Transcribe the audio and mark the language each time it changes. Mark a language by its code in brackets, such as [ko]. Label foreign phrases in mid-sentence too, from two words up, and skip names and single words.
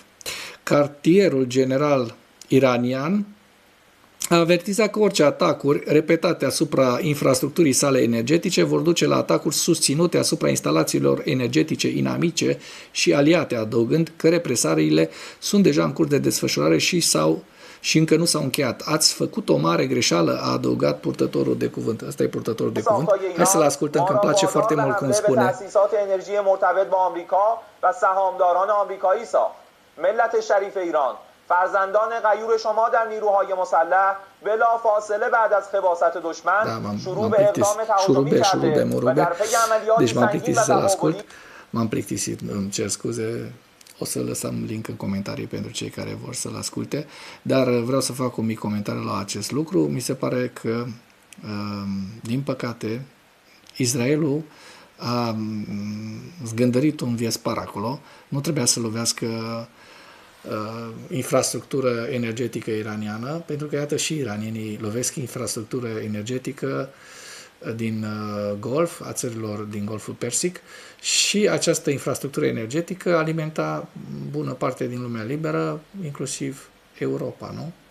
[ro] Cartierul general iranian a avertizat că orice atacuri repetate asupra infrastructurii sale energetice vor duce la atacuri susținute asupra instalațiilor energetice inamice și aliate, adăugând că represaliile sunt deja în curs de desfășurare și încă nu s-au încheiat. Ați făcut o mare greșeală, a adăugat purtătorul de cuvânt. Asta e purtătorul de cuvânt. Hai să-l ascultăm, că îmi place foarte mult cum spune. [fa] فرزندان غیور شما در نیروهای مسلح بلافاصله بعد از خباثت دشمن شروع به اقدام تهاجمی کرده و در پی عملیاتی سنگین و تقابلی. [ro] M-am plictisit, îmi cer scuze, o să lăsăm link în comentarii pentru cei care vor să-l asculte, dar vreau să fac un mic comentariu la acest lucru. Mi se pare că, din păcate, Israelul a zgândărit un viespar acolo, nu trebuia să lovească infrastructură energetică iraniană, pentru că, iată, și iranienii lovesc infrastructură energetică din Golf, a țărilor din Golful Persic, și această infrastructură energetică alimenta bună parte din lumea liberă, inclusiv Europa, nu?